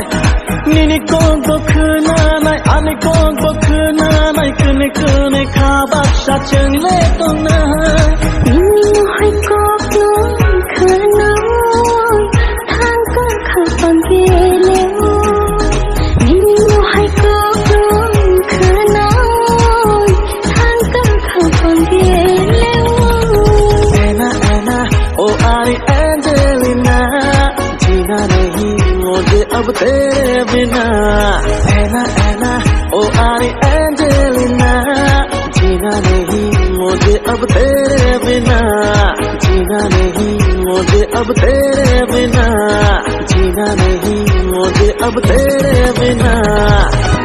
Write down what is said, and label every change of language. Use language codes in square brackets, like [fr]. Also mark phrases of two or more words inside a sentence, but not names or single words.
[trp] Ninikon bokhnanai anikon bokhnanai kunikune khabak sacheng le tongnai Nini hai kok no khanoi thang ka khapan ke leo Nini hai kok no khanoi thang ka khapan ke [hi] Oh Ari Angelina जीना नहीं मुझे अब तेरे बिना ऐना ऐना Oh Ari Angelina जीना नहीं मुझे अब तेरे बिना जीना नहीं मुझे अब तेरे बिना जीना नहीं मुझे अब तेरे बिना